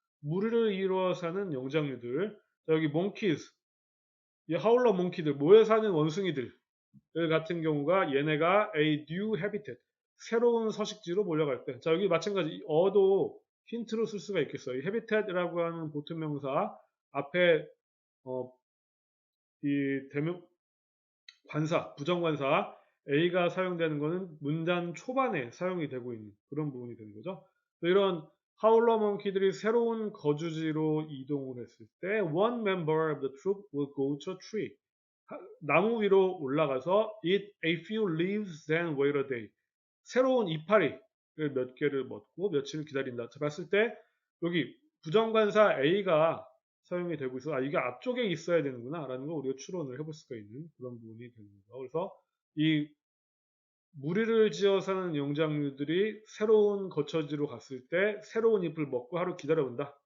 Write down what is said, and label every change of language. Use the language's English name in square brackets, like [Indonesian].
[Korean] 무리를 이루어 사는 영장류들. 자, 여기 몽키즈, 이 하울러 몽키들, 모여 사는 원숭이들 같은 경우가 얘네가 [English] a new habitat, [Korean] 새로운 서식지로 몰려갈 때. 자, 여기 마찬가지 어도 힌트로 쓸 수가 있겠어요. 이 habitat이라고 하는 보통명사 앞에 이 대명 관사, 부정관사 A가 사용되는 것은 문장 초반에 사용이 되고 있는 그런 부분이 되는 거죠. 이런 하울러 몽키들이 새로운 거주지로 이동을 했을 때 [English] one member of the troop will go to a tree. [Korean] 나무 위로 올라가서 [English] eat a few leaves then wait a day. [Korean] 새로운 이파리를 몇 개를 먹고 며칠을 기다린다. 자, 봤을 때 여기 부정관사 A가 사용이 되고 있어. 아, 이게 앞쪽에 있어야 되는구나. 라는 걸 우리가 추론을 해볼 수가 있는 그런 부분이 됩니다. 그래서 이 무리를 지어 사는 영장류들이 새로운 거처지로 갔을 때 새로운 잎을 먹고 하루 기다려본다.